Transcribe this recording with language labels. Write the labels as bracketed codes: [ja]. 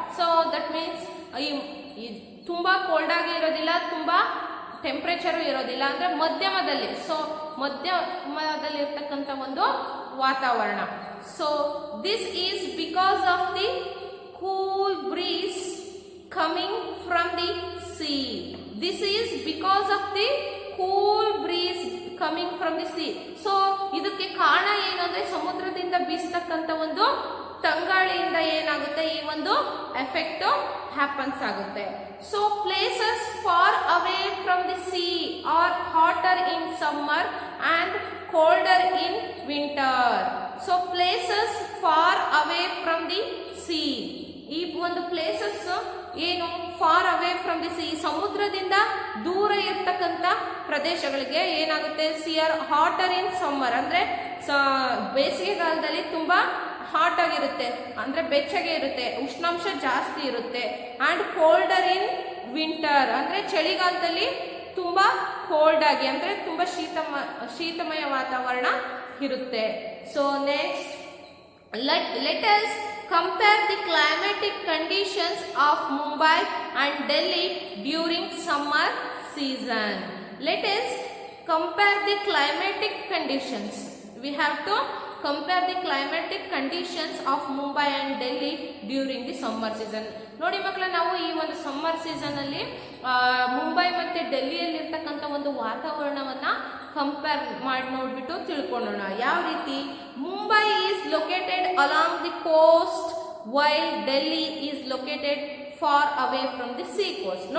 [en] so that means [kn] ತುಂಬಾ cold ಆಗಿ ಇರೋದಿಲ್ಲ, ತುಂಬಾ ಟೆಂಪರೇಚರು ಇರೋದಿಲ್ಲ, ಅಂದ್ರೆ ಮಧ್ಯಮದಲ್ಲಿ. ಸೊ ಮಧ್ಯಮದಲ್ಲಿ ಇರ್ತಕ್ಕಂಥ ಒಂದು ವಾತಾವರಣ. [en] So this is because of the cool breeze coming from the sea. This is because of the cool breeze coming from the sea. [kn] So ಇದಕ್ಕೆ ಕಾರಣ ಏನು ಅಂದ್ರೆ, ಸಮುದ್ರದಿಂದ ಬೀಸತಕ್ಕಂತ ಒಂದು ತಂಗಾಳಿಯಿಂದ ಏನಾಗುತ್ತೆ, ಈ ಒಂದು [en] effect happens [kn] ಆಗುತ್ತೆ. [en] So places far away from the sea are hotter in summer and colder in winter. So places far away from the sea. [kn] ಈ ಒಂದು ಪ್ಲೇಸಸ್ ಏನು, [en] far away from the sea, [kn] ಸಮುದ್ರದಿಂದ ದೂರ ಇರ್ತಕ್ಕಂಥ ಪ್ರದೇಶಗಳಿಗೆ ಏನಾಗುತ್ತೆ, [en] sea are hotter in summer [kn] ಅಂದ್ರೆ ಬೇಸಿಗೆಗಾಲದಲ್ಲಿ ತುಂಬಾ ಹಾಟ್ ಆಗಿರುತ್ತೆ, ಅಂದ್ರೆ ಬೆಚ್ಚಗೆ ಇರುತ್ತೆ, ಉಷ್ಣಾಂಶ ಜಾಸ್ತಿ ಇರುತ್ತೆ. [en] and colder in winter [kn] ಅಂದ್ರೆ ಚಳಿಗಾಲದಲ್ಲಿ ತುಂಬಾ ಕೋಲ್ಡ್ ಆಗಿ, ಅಂದ್ರೆ ತುಂಬಾ ಶೀತಮಯ ವಾತಾವರಣ ಇರುತ್ತೆ. [en] So next, let us compare the climatic conditions of Mumbai and Delhi during summer season. Let us compare the climatic conditions. We have to compare the climatic conditions of Mumbai and Delhi during the summer season. [kn] ನೋಡಿ ಮಕ್ಕಳ, ನಾವು ಈ ಒಂದು summer season ಅಲ್ಲಿ ಮುಂಬೈ ಮತ್ತೆ ಡೆಲ್ಲಿಯಲ್ಲಿ ಇರ್ತಕ್ಕಂಥ ಒಂದು ವಾತಾವರಣವನ್ನ compare ಮಾಡಿ ನೋಡ್ಬಿಟ್ಟು ತಿಳ್ಕೊಳ್ಳೋಣ. ಯಾವ ರೀತಿ? [en] Mumbai is located along the coast while Delhi is located far away from the sea coast.